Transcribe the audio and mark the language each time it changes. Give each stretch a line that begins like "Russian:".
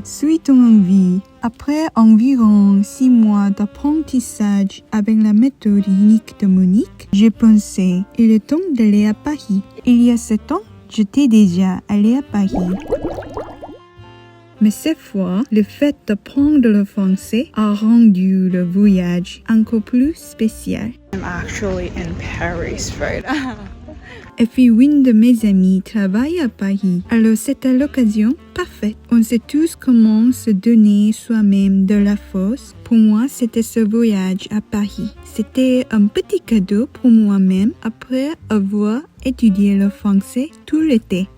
French: Suis ton envie. Après environ 6 mois d'apprentissage avec la méthode unique de Monique, j'ai pensé, il est temps d'aller à Paris. Il y a 7 ans, j'étais déjà allée à Paris. Mais cette fois, le fait d'apprendre le français a rendu le voyage encore plus spécial.
English: I'm actually in Paris right now.
French: Et puis une de mes amies travaille à Paris. Alors c'était l'occasion parfaite. On sait tous comment se donner soi-même de la force. Pour moi, c'était ce voyage à Paris. C'était un petit cadeau pour moi-même après avoir étudié le français tout l'été.